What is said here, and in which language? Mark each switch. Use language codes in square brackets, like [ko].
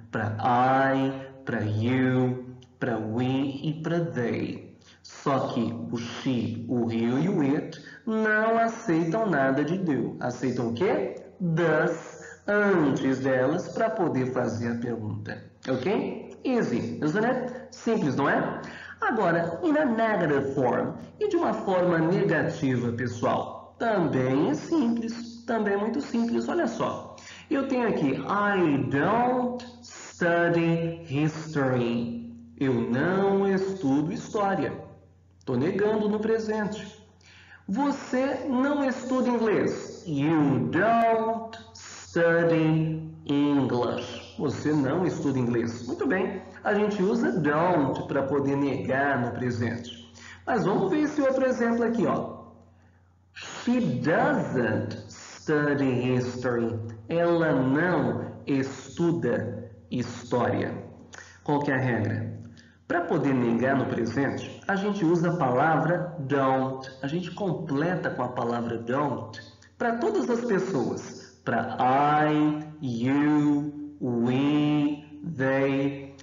[pt] Para I, para you, para we e para they. Só que o she, o he e o it não aceitam nada de do. Aceitam o quê? Does antes delas para poder fazer a pergunta. [en] Ok? Easy, isn't it? [pt] Simples, não é? [en] Agora, in a negative form. [pt] E de uma forma negativa, pessoal? Também é simples. Também é muito simples. Olha só. Eu tenho aqui, [en] I don't study history. [pt] Eu não estudo história. Estou negando no presente. Você não estuda inglês. [en] You don't study English. [pt] Você não estuda inglês. Muito bem. A gente usa don't para poder negar no presente. Mas vamos ver esse outro exemplo aqui, ó. [en] She doesn't study history. [pt] Ela não estuda história. Qual que é a regra? Para poder negar no presente, a gente usa a palavra don't. A gente completa com a palavra don't para todas as pessoas. Para I, you, we, they.